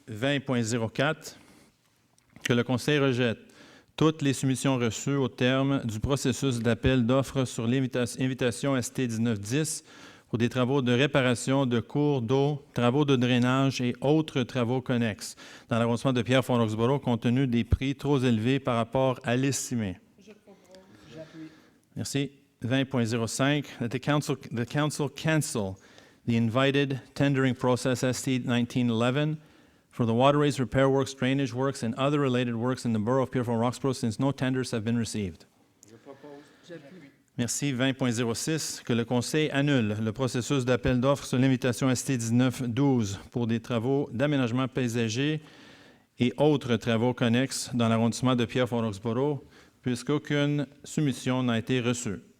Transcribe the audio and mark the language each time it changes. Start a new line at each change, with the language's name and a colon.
French: 20.04, que le Conseil rejette toutes les soumissions reçues au terme du processus d'appel d'offres sur l'invitation ST 1910 pour des travaux de réparation de cours d'eau, travaux de drainage et autres travaux connexes dans l'arrondissement de Pierrefonds-Roxboro, compte tenu des prix trop élevés par rapport à l'estimé. J'appuie. Merci.
English: 20.05, that the council cancel the invited tendering process ST 1911 for the waterways repair works, drainage works, and other related works in the borough of Pierrefonds-Roxboro since no tenders have been received.
French: Je propose. J'appuie. Merci. 20.06, que le Conseil annule le processus d'appel d'offres sur l'invitation ST 1912 pour des travaux d'aménagement paysager et autres travaux connexes dans l'arrondissement de Pierrefonds-Roxboro, puisqu'aucune soumission n'a été reçue.